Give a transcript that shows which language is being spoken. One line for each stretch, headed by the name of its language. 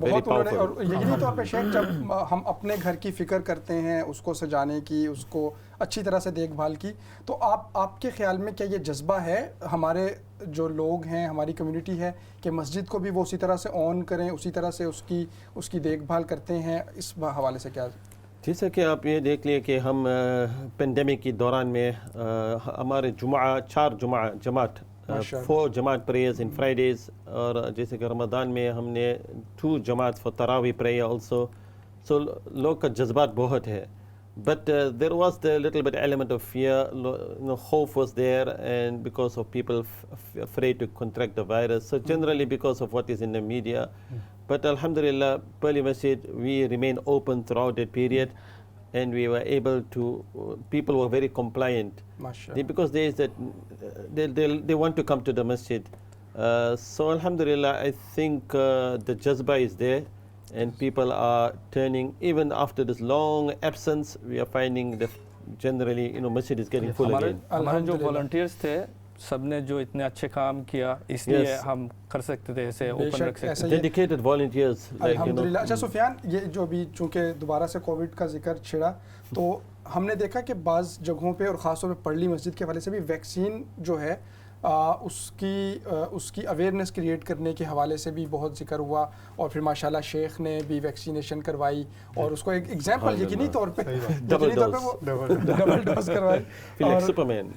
Hindi: बहुत उन्होंने, और यकीनी तौर पे शेख जब हम अपने घर की फ़िक्र करते हैं, उसको सजाने की, उसको अच्छी तरह से देखभाल की, तो आपके ख़्याल में क्या ये जज्बा है हमारे जो लोग हैं, हमारी कम्युनिटी है, कि मस्जिद को भी वो उसी तरह से ऑन करें, उसी तरह से उसकी देखभाल करते हैं? इस हवाले से क्या? जैसा कि आप ये देख लिए कि हम पेंडेमिक के दौरान में हमारे 4 जमात 4 जमात
English: prayers in Fridays,
Hindi: और जैसे कि रमज़ान में हमने 2 जमात
English: For तरावी prayer also.
Hindi: सो लोग का जज्बात बहुत है,
English: but there was the little bit element of fear, hope was there, and because of people afraid to contract the virus, so generally because of what is in the media. But alhamdulillah, Purley Masjid, we remained open throughout that period, and we were able to, people were very compliant, because there is that they want to come to the masjid. So alhamdulillah, I think the jazba is there, and people are turning. Even after this long absence, we are finding that generally, masjid is getting full again.
Hindi: हमारे जो volunteers थे, सबने जो इतने अच्छे काम किया, इसलिए हम कर सकते थे ऐसे ओपन रख सकते.
English: Dedicated volunteers.
Arabic: अल्हम्दुलिल्लाह.
Hindi: अच्छा सुफियान, ये जो अभी चूँकि दोबारा से कोविड का जिक्र छिड़ा, तो हमने देखा कि बाज़ जगहों पे और ख़ास तौर पे पर्ली मस्जिद के हवाले से भी वैक्सीन जो है उसकी अवेयरनेस क्रिएट करने के हवाले से भी बहुत जिक्र हुआ, और फिर माशाल्लाह शेख ने भी वैक्सीनेशन करवाई, और उसको एक एग्जांपल यकीनी तौर पे डबल डोज करवाई.